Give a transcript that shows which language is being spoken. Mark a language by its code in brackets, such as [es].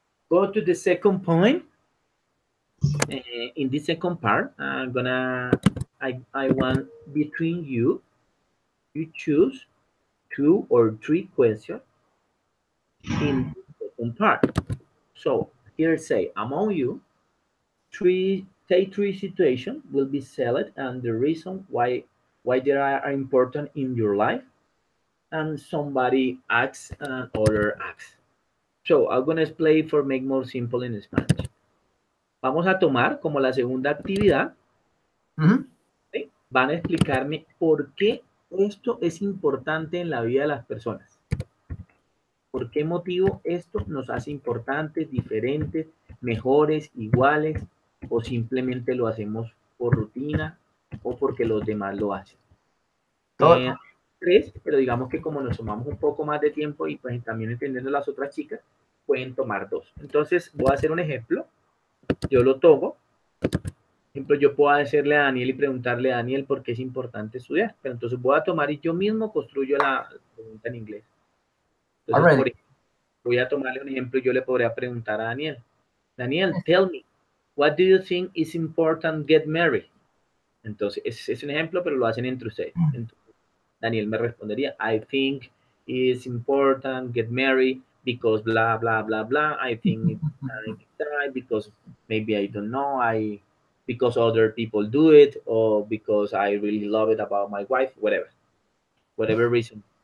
[en] Go to the second point. In the second part, I want between you, you choose 2 or 3 questions in the second part. So here say among you, three situations will be selected and the reason why they are important in your life, and somebody acts and other acts. So I'm gonna explain for make more simple in Spanish. [es] Vamos a tomar como la segunda actividad, Mhm. ¿sí? Van a explicarme por qué esto es importante en la vida de las personas. ¿Por qué motivo esto nos hace importantes, diferentes, mejores, iguales, o simplemente lo hacemos por rutina o porque los demás lo hacen? Todo. Tres, pero digamos que como nos tomamos un poco más de tiempo y pues también entendiendo las otras chicas, pueden tomar dos. Entonces voy a hacer un ejemplo. Yo lo tomo. Por ejemplo, yo puedo hacerle a Daniel y preguntarle a Daniel por qué es importante estudiar. Pero entonces voy a tomar y yo mismo construyo la pregunta en inglés. Entonces, por [en] Already. [es] ejemplo, voy a tomarle un ejemplo y yo le podría preguntar a Daniel. [en] Daniel, tell me, what do you think is important get married? [es] Entonces, es un ejemplo, pero lo hacen entre ustedes. Entonces, Daniel me respondería, [en] I think it's important get married because blah, blah, blah, blah. I think it's time because maybe I don't know, because other people do it, or because I really love it about my wife, whatever reason.